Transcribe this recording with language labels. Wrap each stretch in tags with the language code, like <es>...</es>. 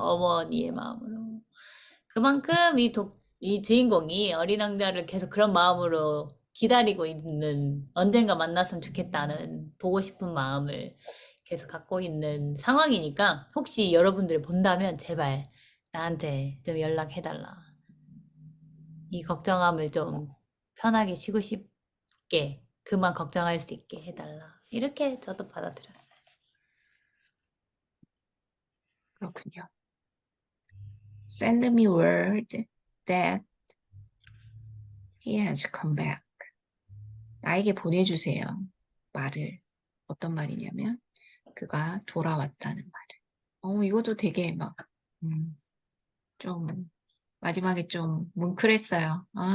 <ko>어머니의 마음으로. 그만큼 이 주인공이 어린 왕자를 계속 그런 마음으로 기다리고 있는, 언젠가 만났으면 좋겠다는, 보고 싶은 마음을 계속 갖고 있는 상황이니까, 혹시 여러분들이 본다면, 제발, 나한테 좀 연락해달라. 이 걱정함을 좀 편하게 쉬고 싶게, 그만 걱정할 수 있게 해달라. 이렇게 저도 받아들였어요. 그렇군요.</ko> <en>Send me word that he has come back.</en> <ko>나에게 보내주세요. 말을. 어떤 말이냐면, 그가 돌아왔다는 말을. 이것도 되게 막, 좀, 마지막에 좀 뭉클했어요.</ko>